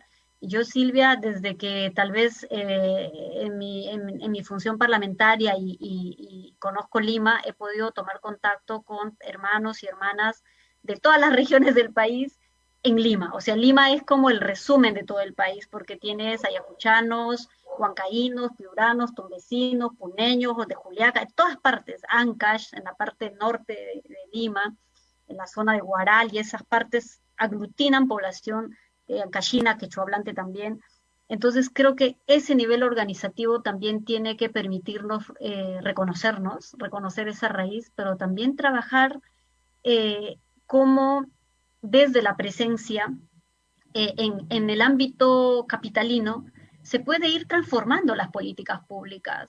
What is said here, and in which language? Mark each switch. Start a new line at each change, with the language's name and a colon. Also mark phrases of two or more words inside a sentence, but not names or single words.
Spanish: Yo, Silvia, desde que tal vez en mi función parlamentaria y conozco Lima, he podido tomar contacto con hermanos y hermanas de todas las regiones del país en Lima. O sea, Lima es como el resumen de todo el país, porque tienes ayacuchanos, huancaínos, piuranos, tumbesinos, puneños, de Juliaca, de todas partes, Ancash, en la parte norte de Lima, en la zona de Huaral, y esas partes aglutinan población ancashina, quechohablante también. Entonces creo que ese nivel organizativo también tiene que permitirnos reconocer esa raíz, pero también trabajar como desde la presencia en el ámbito capitalino se puede ir transformando las políticas públicas.